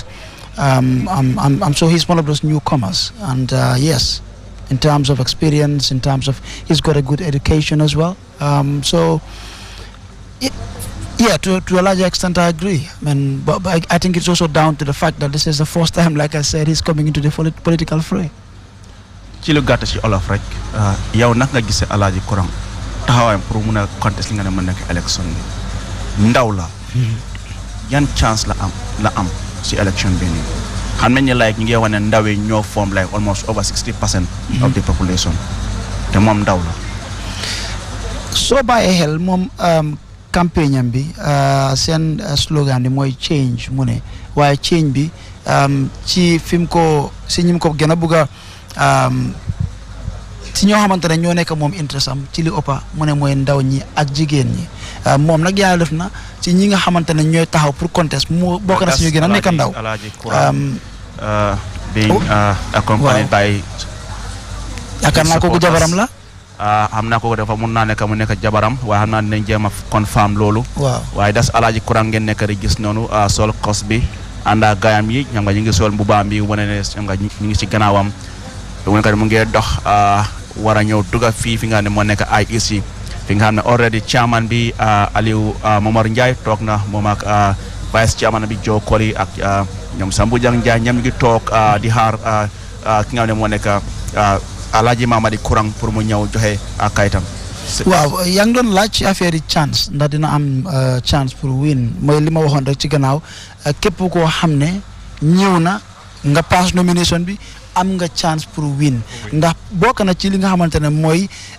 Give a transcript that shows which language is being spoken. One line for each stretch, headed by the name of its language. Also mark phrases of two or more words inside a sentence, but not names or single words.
English: I'm sure he's one of those newcomers, and yes, in terms of experience, in terms of he's got a good education as well. To a large extent, I agree. I mean, but I think it's also down to the fact that this is the first time, like I said, he's coming into the political fray.
Wolof: ci lu gàtt ci olof rek yow nag nga gisee Alhaji Kurang taxawaayam pour mun a contest li nga ne mën nekk élection bi ndaw la yan chance la am ci élection bi nii xam nañ ne like ñu ngi wane ndaw yi ñoo
English: form like almost over 60% of the population
Wolof: te moom ndaw la soo bàyyee xel moom campagne am bi seen slogan bi mooy change mu ne waaye change bi ci fi mu ko si ñi mu ko gën a bëgg a si ñoo xamante ne ñoo nekk moom interest am ci li ëppa mu ne mooy ndaw ñi ak jigéen ñi moom nag yàlla def na ci ñi nga xamante ne ñooy taxaw pour contest mu bokk na si ñu gën a nekk ndaw
English: being accompanied by
Wolof: yaakaar naa kooku jabaram la xam naa ko dafa mun naa nekk mu nekk jabaram waaye xam naa dinañ jéem a confirm loolu waaye das Alhaji Kurang ngeen nekk rek gis noonu sol kos bi ànd ak gaayam yi ñam nga ñu ngi sol mbubaam bi wane ne ñam nga ñu ngi ci gannaawam mu nekk mu ngi dox war a ñëw dugga fii fi nga ne moo nekk IEC fi nga xam ne
English: already chairman
Wolof: bi Alieu Momar Njie toog na moom ak
English: vice chairman
Wolof: bi Joe Kori ak ñoom Sambou Jang Njie ñam ngi toog di xaar ki nga xam ne moo nekk Alhaji Mamadi Kurang pour mu ñëw joxe kayitam. waaw yaa ngi doon laaj ci affaire yi chance ndax dina am chance pour win mooy li ma waxoon rek ci gannaaw képp koo xam ne ñëw na nga
English: pass nomination
Wolof: bi am nga chance pour win ndax bokk na ci li nga xamante ne mooy